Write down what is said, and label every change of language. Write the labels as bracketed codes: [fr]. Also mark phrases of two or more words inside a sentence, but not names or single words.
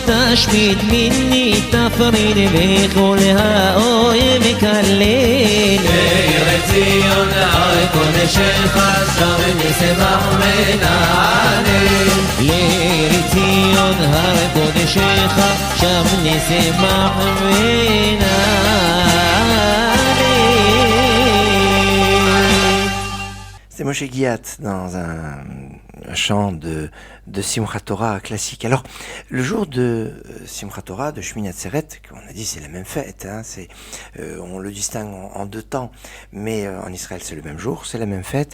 [he] تشميت مني تفرين بكلها أوي مكلل ציון הר קודשך שם נשמח ונעלה לציון הר קודשך שם נשמח ונעלה. [fr] C'est Moshe Guiat dans un chant de Simchat Torah classique. Alors, le jour de Simchat Torah, de Shmini Atzeret, on a dit c'est la même fête, hein, on le distingue en deux temps, mais en Israël c'est le même jour, c'est la même fête.